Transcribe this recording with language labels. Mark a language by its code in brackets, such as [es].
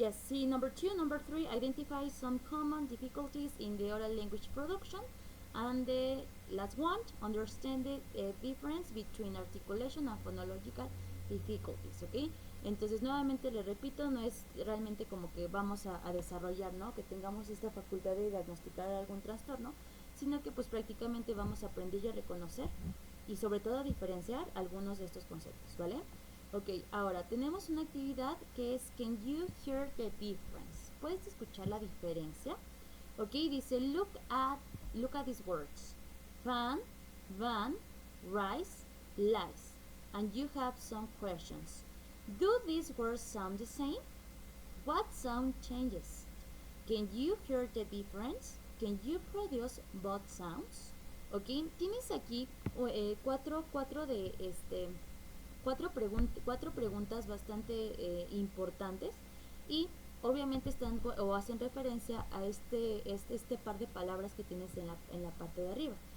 [en] Number 2, number 3, identify some common difficulties in the oral language production. And the last one, understand the difference between articulation and phonological difficulties, ¿ok? [es] Entonces, nuevamente les repito, no es realmente como que vamos a desarrollar, ¿no? Que tengamos esta facultad de diagnosticar algún trastorno, sino que pues prácticamente vamos a aprender y a reconocer y sobre todo a diferenciar algunos de estos conceptos, ¿vale? Ok, ahora tenemos una actividad que es [en] Can you hear the difference? [es] ¿Puedes escuchar la diferencia? Ok, dice [en] look at these words. Fan, van, rise, lies. And you have some questions. Do these words sound the same? What sound changes? Can you hear the difference? Can you produce both sounds? [es] Ok, tienes aquí cuatro preguntas bastante importantes, y obviamente están o hacen referencia a este par de palabras que tienes en la parte de arriba.